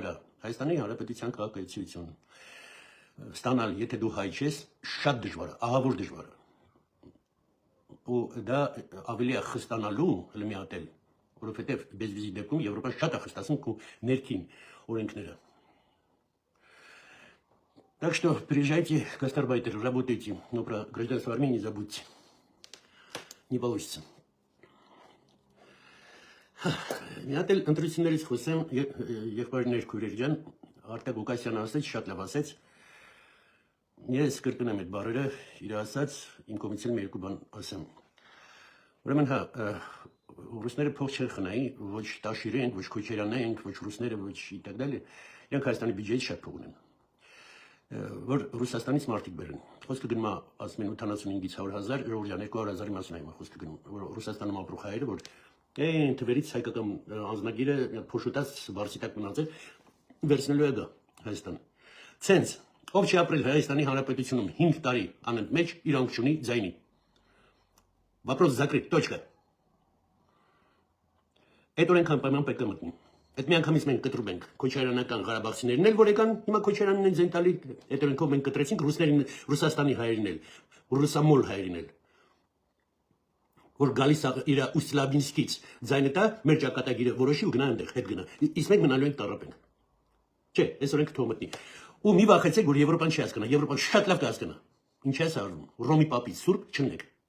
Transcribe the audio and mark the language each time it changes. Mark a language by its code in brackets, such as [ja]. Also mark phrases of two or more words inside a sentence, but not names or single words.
[hy] է։ Հայաստանի Հանրապետության քաղաքացիություն ստանալ, եթե դու հայ ես, շատ դժվար է, ահավոր դժվար է։ Ու դա ավելի է խստանալու, հələ մի հատ էլ, որովհետև բեզվիզի դեպքում Եվրոպան շատ է խստացնում քո ներքին օրենքները։ [ru] Так что приезжайте, гастарбайтеры, работайте, но про гражданство Армении не забудьте. Не получится. [hy] Մի հատ էլ ընտրություններից խոսեմ, եղբայրներ քույրեր ջան, Արտակ Ղուկասյանը ասեց, շատ լավ ասեց։ Ես կրկնեմ այդ բառերը, իր ասած, իմ կողմից էլ մի երկու բան ասեմ։ Ուրեմն հա, ռուսները փող չեն խնայի, ոչ Տաշիրը ենք, ոչ Քոչարյանն ենք, ոչ ռուսները, ոչ [ru] и так далее։ [hy] Իրանք Հայաստանի բյուջեից շատ փող ունեն։ Որ Ռուսաստանից մարդիկ բերեն։ Խոսքը գնում է, ասում են 85-ից 100,000, ժողովրդյան 200,000-ի մասին է խոսքը գնում, որ Ռուսաստանում ապրող հայերը, որ այն թվերից հայկական անձնագիրը փոշոտած բարձիտակ մնացել, վերցնելու է գա Հայաստան։ Ցենց, ով չի ապրել Հայաստանի Հանրապետությունում 5 տարի անընդմեջ, իրանք չունի ձայնի։ [ru] Вопрос закрыт, точка։ [hy] Այդ օրենքան պայման պետք է մտնի։ Այդ միանգամից մենք կտրում ենք քոչարյանական Ղարաբաղցիներն էլ, որ եկան, հիմա քոչարյանն են ձեն տալի, այդ օրենքով մենք կտրեցինք ռուսներին, Ռուսաստանի հայերին էլ, ռուսամոլ հայերին էլ, որ գալիս է իր Ուսլաբինսկից ձայնը տա, մեր ճակատագիրը որոշի ու գնա այնտեղ, հետ գնա։ Իսկ մենք մնալու ենք տառապենք։ Չէ, այս օրենքը թող մտնի։ Ու մի վախեցեք, որ Եվրոպան չի հասկանա, Եվրոպան շատ լավ կհասկանա։ Ինչ է ասում, Ռոմի պապից սուրբ չնեք։